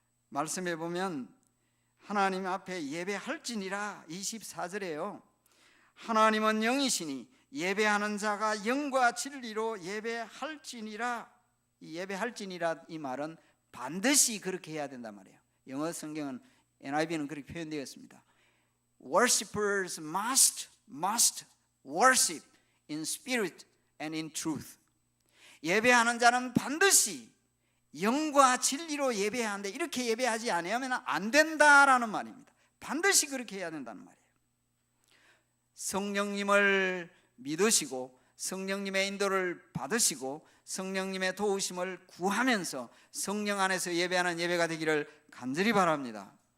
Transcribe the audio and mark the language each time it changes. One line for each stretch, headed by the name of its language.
Korean: 말씀해 보면 하나님 앞에 예배할지니라 24절에요. 하나님은 영이시니 예배하는 자가 영과 진리로 예배할지니라. 이 예배할지니라 이 말은 반드시 그렇게 해야 된단 말이에요. 영어 성경은 NIV는 그렇게 표현되어 있습니다.
English: Worshippers must worship in spirit and in truth.
Korean: 예배하는 자는 반드시 영과 진리로 예배해야 하는데 이렇게 예배하지 않으면 안 된다라는 말입니다. 반드시 그렇게 해야 된다는 말이에요. 성령님을 믿으시고 성령님의 인도를 받으시고 성령님의 도우심을 구하면서 성령 안에서 예배하는 예배가 되기를 간절히 바랍니다.